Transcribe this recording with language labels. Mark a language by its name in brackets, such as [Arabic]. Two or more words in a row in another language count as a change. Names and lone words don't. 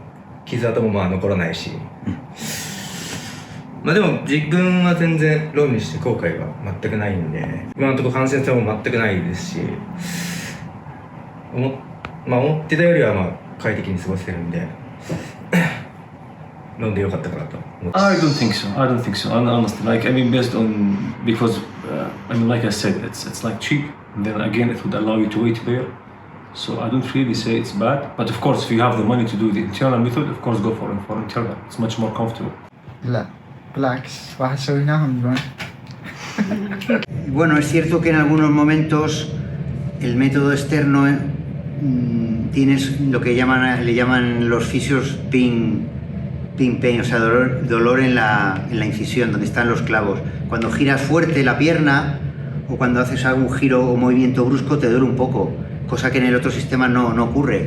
[Japanese] 傷跡もまあ残らないし。まあでも自分は全然ロンにして後悔は全くないんで、今のところ感染性も全くないですし、思ってたよりはまあ快適に過ごせるんで、ロンで良かったかなと思って。 [English] I don't think so. I don't think so. Honestly, like I mean, based on because I mean, like I said, it's like cheap. And then again, it would allow you to wait there. So I don't really say it's bad. But of course, if you have the money to do the internal method, of course, go for internal. It's much more comfortable. [Arabic] لا بالعكس واحد سويناهم دون. [Spanish] Bueno, es cierto que en algunos momentos el método externo tienes lo que le llaman los fisios [English] pin pain, [Spanish] o sea, dolor en la incisión, donde están los clavos. Cuando giras fuerte la pierna o cuando haces algún giro o movimiento brusco te duele un poco, cosa que en el otro sistema no ocurre.